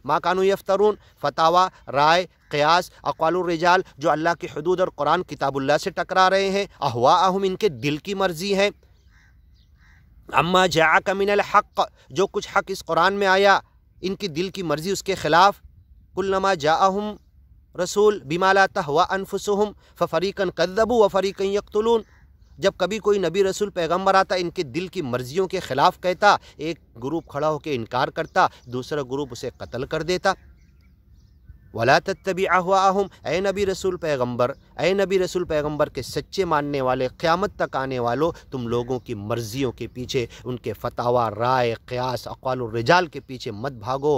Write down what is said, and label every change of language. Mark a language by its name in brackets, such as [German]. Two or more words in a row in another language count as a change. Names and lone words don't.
[Arabic] ما کانوا یفترون، [Urdu] فتاوی، رائے، قیاس، اقوال الرجال جو اللہ کی حدود اور قرآن کتاب اللہ سے ٹکرا رہے ہیں، اہواءہم ان کے دل کی مرضی ہے، [Arabic] اما جاءک من الحق [Urdu] جو کچھ حق اس قرآن میں آیا ان کی دل کی مرضی اس کے خلاف، [Arabic] كلما جاءهم رسول بما لا تهوى أنفسهم ففريقا كذبوا وفريقا يقتلون. [Urdu] جب کبھی کوئی نبی رسول پیغمبر آتا، ان کے دل کی مرضیوں کے خلاف کہتا، ایک گروپ کھڑا ہو کر انکار کرتا، دوسرا گروپ اسے قتل کر دیتا. [Arabic] ولا تتبع أهواءهم, [Urdu] اے نبی رسول پیغمبر کے سچے ماننے والے، قیامت تک آنے والو، تم لوگوں کی مرضیوں کے پیچھے، ان کے فتاویٰ، رائے، قیاس، اقوال رجال کے پیچھے مت بھاگو.